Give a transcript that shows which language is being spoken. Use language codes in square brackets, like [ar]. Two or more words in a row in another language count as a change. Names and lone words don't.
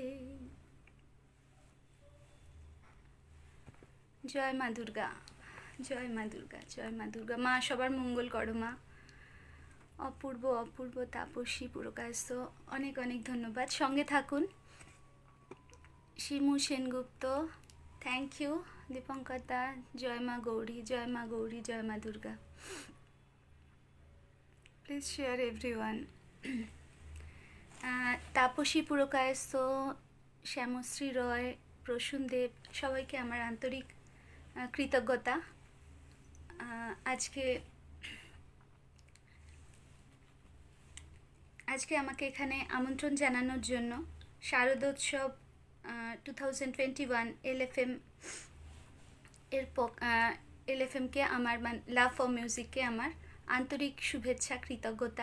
[bn] জয় মা দুর্গা, জয় মা দুর্গা, জয় মা দুর্গা। মা সবার মঙ্গল করো মা। অপূর্ব অপূর্ব তাপসী পুরকায়স্থ অনেক অনেক ধন্যবাদ। সঙ্গে থাকুন। শিমু সেনগুপ্ত [en] thank you. [bn] দীপংকতা জয় মা গৌরী, জয় মা গৌরী, জয় মা দুর্গা। [en] Please share everyone. [bn] তাপসী পুরকায়স্থ, শ্যামশ্রী রায়, প্রসূন দেব সবাইকে আমার আন্তরিক কৃতজ্ঞতা। আজকে আমাকে এখানে আমন্ত্রণ জানানোর জন্য শারদোৎসব 2021 এলএফএমকে আমার লাভ ফর মিউজিককে আমার আন্তরিক শুভেচ্ছা, কৃতজ্ঞতা।